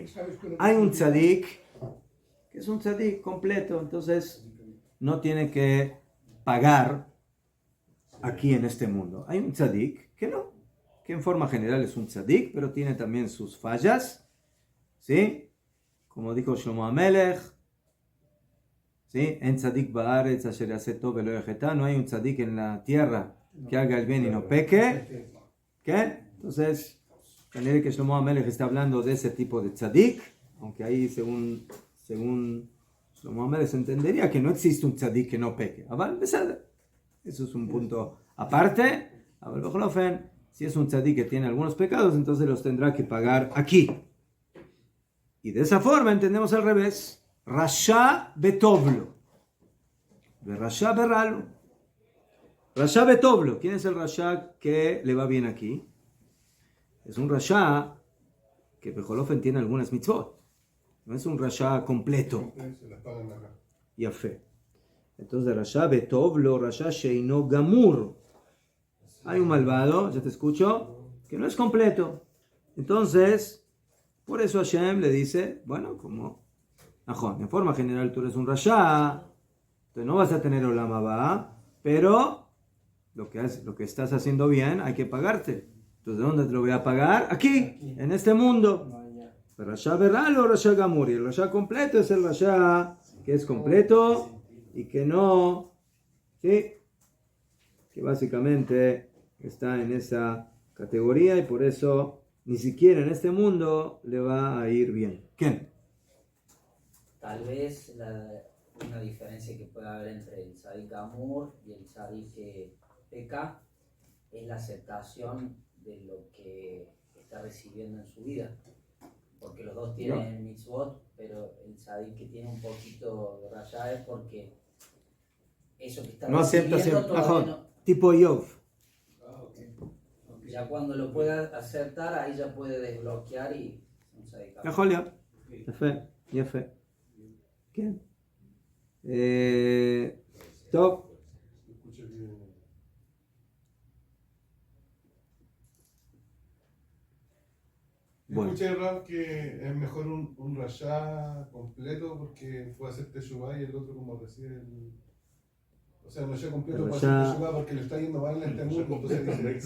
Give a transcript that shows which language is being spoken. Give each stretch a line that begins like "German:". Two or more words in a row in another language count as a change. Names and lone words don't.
Spanish: Hay un tzadik que es un tzadik completo, entonces no tiene que pagar aquí en este mundo. Hay un tzadik que no, que en forma general es un tzadik, pero tiene también sus fallas, ¿sí? Como dijo Shlomo HaMelech, ¿sí?
Hebrew: אין צדיק בארץ אשר יעשה טוב ולא יחטא,
Spanish: no hay un tzadik en la tierra que haga el bien y no peque. ¿Qué? Entonces, parece que Shlomo HaMelech está hablando de ese tipo de tzadik, aunque ahí según Shlomo HaMelech se entendería que no existe un tzadik que no peque. Eso es un punto aparte. Si es un tzadik que tiene algunos pecados, entonces los tendrá que pagar aquí. Y de esa forma entendemos al revés.
Hebrew: רשע וטוב לו. רשע ורע לו. רשע וטוב לו.
Spanish: ¿Quién es el rasha que le va bien aquí? Es un rasha que Bejolofen tiene algunas mitzvot. No es un rasha completo. Y a fe. Entonces,
Hebrew: רשע וטוב לו, רשע שאינו גמור.
Spanish: Hay un malvado, ya te escucho, que no es completo. Entonces, por eso Hashem le dice, bueno, como Ajón, en forma general tú eres un rasha, entonces no vas a tener
Hebrew: עולם הבא,
Spanish: pero lo que estás haciendo bien hay que pagarte. Entonces, ¿dónde te lo voy a pagar? Aquí, en este mundo.
Hebrew: רשע ורע לו o רשע גמור.
Spanish: Y el rasha completo es el rasha que es completo y que no, ¿sí? Que básicamente está en esa categoría y por eso ni siquiera en este mundo le va a ir bien. ¿Quién? Tal vez una diferencia que puede haber entre el
Hebrew: צדיק גמור
Spanish: y el tzadik que peca es la aceptación de lo que está recibiendo en su vida, porque los dos tienen mitzvot, pero el tzadik que tiene un poquito de raya es porque eso que está no acepta recibiendo todavía tipo Yov. Ya cuando lo pueda aceptar, ahí ya puede desbloquear y...
Hebrew: יכול להיות. יפה, יפה. כן. טוב.
Spanish: Bueno. Escuché, Rab, que es mejor un rayá completo porque fue a hacer Teshuvah y el otro como recibe el... O sea, un rayá completo para hacer Teshuvah porque le está yendo mal en este mundo, entonces dice...